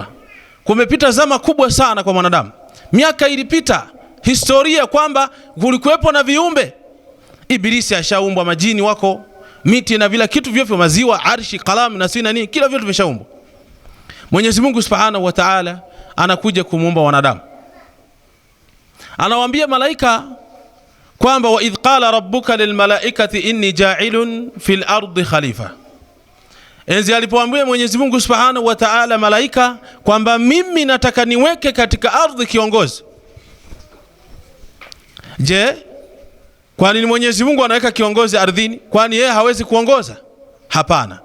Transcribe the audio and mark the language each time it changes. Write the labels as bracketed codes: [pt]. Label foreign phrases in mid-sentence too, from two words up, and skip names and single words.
[sw] Kumepita zama kubwa sana kwa mwanadamu. Miaka ilipita, historia kwamba kulikuwepo na viumbe. Ibilisi ashaumbwa, majini wako, miti na vile kitu vyote, maziwa, arshi, kalamu na sina nini, kila vitu vimeshaumbwa. Mwenyezi Mungu [ar] سبحانه وتعالى [sw] anakuja kumuumba wanadamu. Anawaambia malaika kwamba [ar] وإذ قال ربك للملائكة إني جاعل في الأرض خليفة. [sw] Enzi alipoambia Mwenyezi Mungu [ar] سبحانه وتعالى [sw] malaika kwamba mimi nataka niweke katika ardhi kiongozi. Je, kwa nini Mwenyezi Mungu anaweka kiongozi ardhini? Kwani yeye hawezi kuongoza? Hapana.